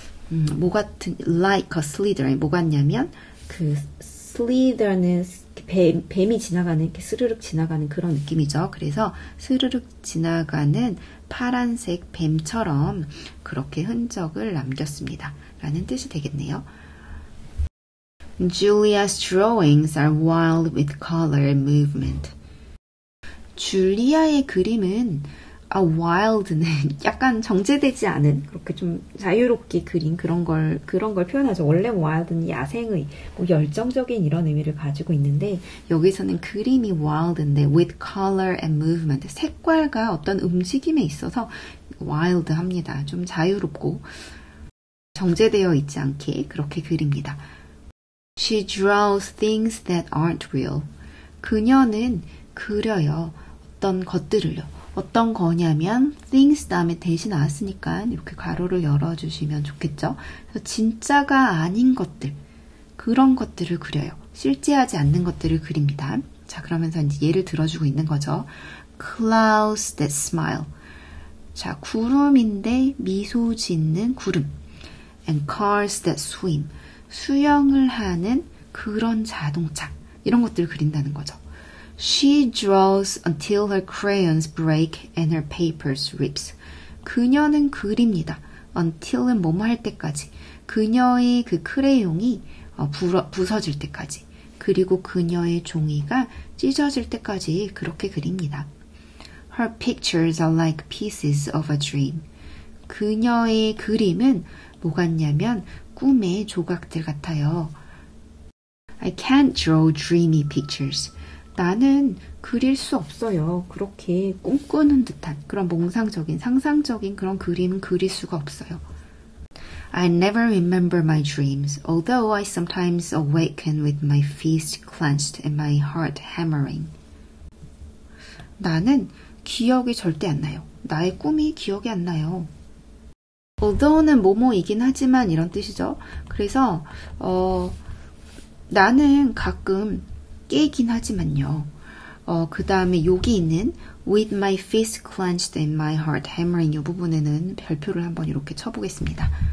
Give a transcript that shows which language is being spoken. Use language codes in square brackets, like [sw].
[ko] 뭐 같은 like a slither 뭐 같냐면 그 slither는 뱀이 지나가는 이렇게 스르륵 지나가는 그런 느낌이죠. 그래서 스르륵 지나가는 파란색 뱀처럼 그렇게 흔적을 남겼습니다. 라는 뜻이 되겠네요. [en] Julia's drawings are wild with color and movement. [ko] 줄리아의 그림은 wild는 약간 정제되지 않은 그렇게 좀 자유롭게 그린 그런 걸 표현하죠. 원래 wild는 야생의 뭐 열정적인 이런 의미를 가지고 있는데 여기서는 그림이 wild인데 [en] with color and movement [ko] 색깔과 어떤 움직임에 있어서 wild합니다. 좀 자유롭고 정제되어 있지 않게 그렇게 그립니다. [en] She draws things that aren't real. [ko] 그녀는 그려요. 어떤 것들을요. 어떤 거냐면 things 다음에 대신 나왔으니까 이렇게 가로를 열어주시면 좋겠죠. 그래서 진짜가 아닌 것들, 그런 것들을 그려요. 실제하지 않는 것들을 그립니다. 자, 그러면서 이제 예를 들어주고 있는 거죠. [en] Clouds that smile. [ko] 자, 구름인데 미소 짓는 구름. [en] And cars that swim. [ko] 수영을 하는 그런 자동차. 이런 것들을 그린다는 거죠. [en] She draws until her crayons break and her papers rips. [ko] 그녀는 그립니다. until은 뭐뭐 할 때까지. 그녀의 그 크레용이 부서질 때까지. 그리고 그녀의 종이가 찢어질 때까지 그렇게 그립니다. [en] Her pictures are like pieces of a dream. [ko] 그녀의 그림은 뭐 같냐면 꿈의 조각들 같아요. [en] I can't draw dreamy pictures. [ko] 나는 그릴 수 없어요. 그렇게 꿈꾸는 듯한 그런 몽상적인 상상적인 그런 그림은 그릴 수가 없어요. [en] I never remember my dreams, although I sometimes awaken with my fist clenched and my heart hammering. [ko] 나는 기억이 절대 안 나요. 나의 꿈이 기억이 안 나요. although는 뭐뭐이긴 하지만 이런 뜻이죠. 그래서 나는 가끔 깨긴 하지만요. 그 다음에 여기 있는 [en] with my fist clenched and my heart hammering [ko] 이 부분에는 별표를 한번 이렇게 쳐보겠습니다.